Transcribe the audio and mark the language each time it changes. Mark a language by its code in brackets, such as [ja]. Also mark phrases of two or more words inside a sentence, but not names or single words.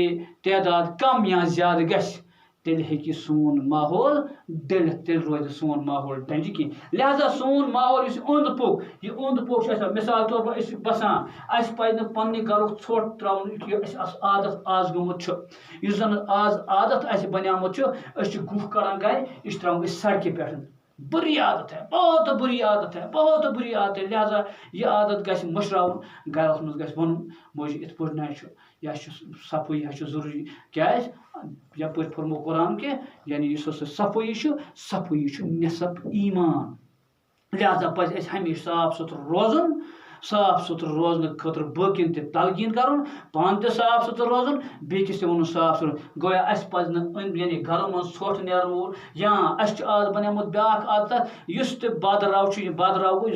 [ks] تعداد کم یا زیادٕ گژھِ تیٚلہِ ہیٚکہِ سون ماحول ڈٔلِتھ تیٚلہِ روزِ سون ماحول ڈَنجہِ کینٛہہ لہذا سون ماحول یُس یہِ اوٚنٛد پوٚک چھُ اَسہِ مِثال طور پر أسۍ چھِ بَسان اَسہِ پَزِ نہٕ پنٛنہِ گَرُک ژھۄٹھ ترٛاوُن یُتھ اَسہِ عادت آز گوٚمُت چھُ یُس زَن آز عادت اَسہِ بنیومُت چھُ أسۍ چھِ گُہہ کَڑان گرِ یہِ چھِ ترٛاوان أسۍ سڑکہِ پٮ۪ٹھ [ur] بُری عادت ہے بہت بُری عادت ہے [ks] بہت بُری عادت ہے لہذا یہِ عادت گژھِ مٔشراوُن گرَس منٛز گژھِ وَنُن موجی یِتھ پٲٹھۍ نہ چھُ یہِ چھُ صفٲیی چھُ ضروٗری کیٛازِ یَپٲرۍ پوٚرمو قرآن کہِ یعنی یُس ہسا صفٲیی چھُ نصف ایمان لہذا پَزِ اَسہِ ہمیشہِ صاف سُتھرٕ روزنہٕ خٲطرٕ باقین تہِ تلقیٖن کَرُن پانہٕ تہِ صاف سُتھرٕ روزُن بیٚکِس تہِ وَنُن صاف سُتھرٕ گویا اَسہِ پَزِ نہٕ یعنی گرو منٛز ژھۄٹھ نیرن وول یا اَسہِ چھُ آز بنیومُت بیٛاکھ عادت یُس تہِ بادراو چھُ یہِ بادراو گوٚو یُس